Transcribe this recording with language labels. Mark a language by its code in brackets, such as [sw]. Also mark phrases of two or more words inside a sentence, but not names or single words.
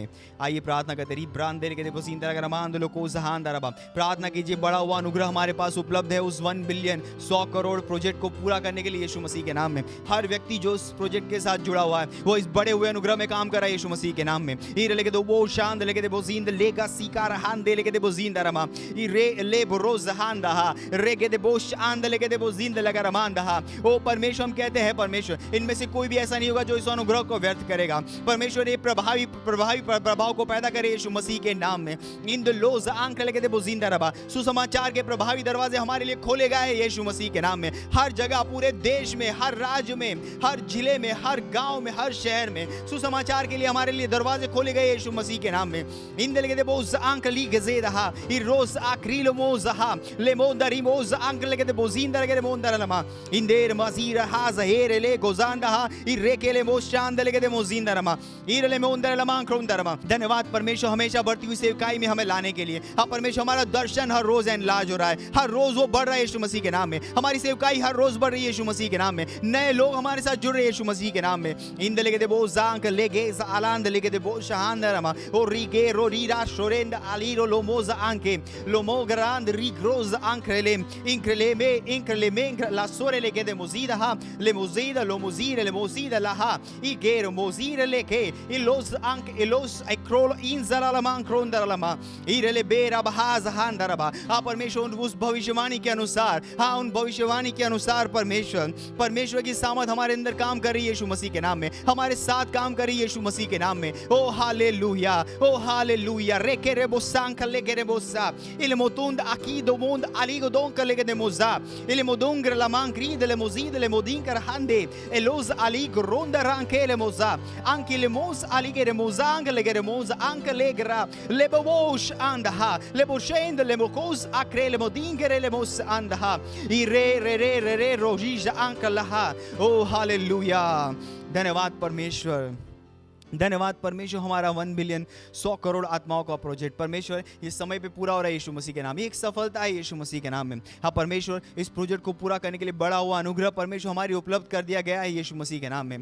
[hi] आइए प्रार्थना करते रही ब्रांड देने के प्रार्थना कीजिए बड़ा हुआ अनुग्रह हमारे पास उपलब्ध है उस 1 बिलियन 100 करोड़ प्रोजेक्ट को पूरा करने के लिए यीशु मसीह के नाम में। हर व्यक्ति जो इस प्रोजेक्ट के साथ जुड़ा हुआ है वो इस बड़े हुए अनुग्रह में काम कर रहा है यीशु मसीह के नाम में। हीरे लेके दो वो शांत लेके दे बोजींद लेगा सीकार हान दे लेके दे बोजींद रमा रे ले रोज हान दहा रे के दे बोश आंद लेके दे बोजींद लगा रमान दहा। ओ परमेश्वर हम कहते हैं परमेश्वर इनमें से कोई भी ऐसा नहीं होगा जो इस अनुग्रह को व्यर्थ करेगा। परमेश्वर ये प्रभावी प्रभाव को पैदा करे यीशु मसीह के नाम में। इन द लोज आंख लेके दे बोजिंदा रबा सुसमाचार के प्रभावी दरवाजे हमारे लिए खोले गए हैं यीशु मसीह के नाम में। हर जगह पूरे देश में हर राज्य में हर जिले में हर गांव में हर शहर में सुसमाचार के लिए हमारे लिए दरवाजे खोले गए यीशु मसीह के नाम में। इन दे लेके दे बोज आंख ली गजेदहा इ रोज आक्रिल मोजहा ले मोदरी मोज आंख लेके दे बोजिंदा लेके दे मोंदरलमा इन देर मजीर हाज़हेर ले गोजांडहा इरेकेले मोशांद लेके दे मोजिंदरमा इरले मोंदरलमा क्रोंदरमा। धन्यवाद परमेश्वर हमेशा बढ़ती हुई सेवकाई में हमें लाने के लिए। हाँ परमेश्वर हमारा दर्शन हर रोज एनलार्ज हो रहा है हर रोज वो बढ़ रहा है यीशु मसीह के नाम में। हमारी सेवकाई हर रोज बढ़ रही है यीशु मसीह के नाम में। नए लोग हमारे साथ जुड़ रहे हैं यीशु मसीह के नाम में। इंद लेके दे बोजांक लेगे आलांद लेके दे बोशांदरमा ओ रिगे रो रीरा शोरेंद आलीरो लोमोज आंके लोमोगरांद रिग्रोज आंक्रेले इंक्रेले में ला सोरे लेके दे मोजीदा ले मोजीदा लो मोजीर ले मोजीदा लाहा ई गेर मोजीर लेके इलोस आंक इलोस क्रोल इन जलालमा क्रोंदरलमा इरेले बेरा बहाज हांदरबा। हाँ परमेश्वर, उस भविष्यवाणी के अनुसार, हाँ उन भविष्यवाणी के अनुसार परमेश्वर की सामर्थ हमारे अंदर काम कर रही है यीशु मसीह के नाम में, हमारे साथ काम कर रही है यीशु मसीह के नाम में। ओ हालेलुया, ओ हालेलुया। रेके रेबोसान कलेगे रेबोसा इले मोतुंद akido mond aligo don कलेगे दे मोजा इले मोदोंगर लामान क्रीद ले मोजीद ले मोदिंकर हंदे एलोज aligo ronda ranke le moza anche le mos alige le mozang le gere moza anche le gra le bosh andaha le boshend le mokos akre le modingere le mos andaha i re rojija anche laha। ओ हालेलुया। धन्यवाद परमेश्वर, धन्यवाद परमेश्वर। हमारा 1 बिलियन 100 करोड़ आत्माओं का प्रोजेक्ट परमेश्वर ये समय पे पूरा हो रहा है यीशु मसीह के नाम। ये एक सफलता है यीशु मसीह के नाम में। हाँ परमेश्वर, इस प्रोजेक्ट को पूरा करने के लिए बड़ा हुआ अनुग्रह परमेश्वर हमारी उपलब्ध कर दिया गया है यीशु मसीह के नाम में।